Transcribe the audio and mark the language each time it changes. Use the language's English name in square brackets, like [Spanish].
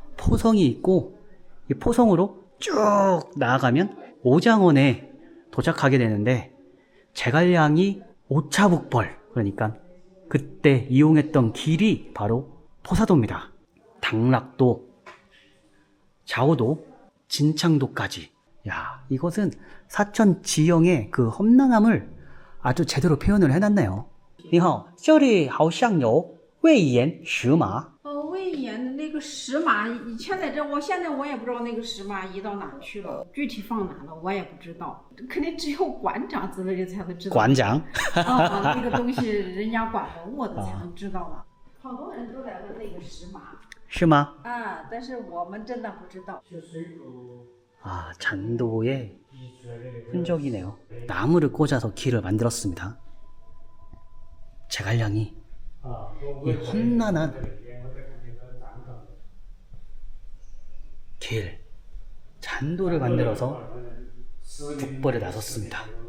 [Korean] 포성이 있고 이 포성으로 쭉 나아가면 오장원에 도착하게 되는데, 제갈량이 오차북벌, 그러니까 그때 이용했던 길이 바로 포사도입니다. 당락도, 자오도, 진창도까지. 야, 이것은 사천 지형의 그 험난함을 아주 제대로 표현을 해놨네요. [Chinese] 你好，这里好像有魏延石马。魏延的那个石马以前在这，现在我也不知道那个石马移到哪儿去了，具体放哪了我也不知道，肯定只有馆长之类的才会知道。馆长啊，这个东西人家管文物的才能知道了。好多人都在问那个石马。是吗？啊，但是我们真的不知道。 [Korean] 아, 잔도의 흔적이네요. 나무를 꽂아서 길을 만들었습니다. 제갈량이 이 험난한 길, 잔도를 만들어서 북벌에 나섰습니다.